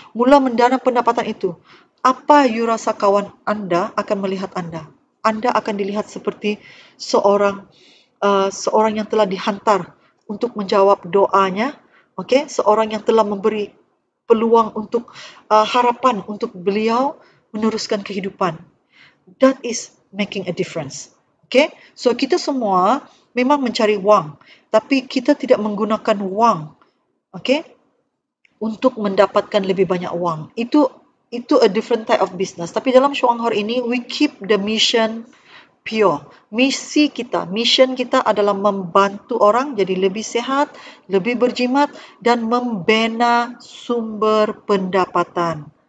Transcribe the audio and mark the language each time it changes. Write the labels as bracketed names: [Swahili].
[Malay] Mula mendana pendapatan itu. Apa you rasa kawan anda akan melihat anda? Anda akan dilihat seperti seorang yang telah dihantar untuk menjawab doanya, okey? Seorang yang telah memberi peluang untuk harapan untuk beliau meneruskan kehidupan. [English] That is making a difference. [Malay] Okay, so kita semua memang mencari wang, tapi kita tidak menggunakan wang, okay, untuk mendapatkan lebih banyak wang. [English] Itu a different type of business. [Malay] Tapi dalam Syuanghor ini, [English] we keep the mission pure. [Malay] Mission kita adalah membantu orang jadi lebih sehat, lebih berjimat dan membina sumber pendapatan.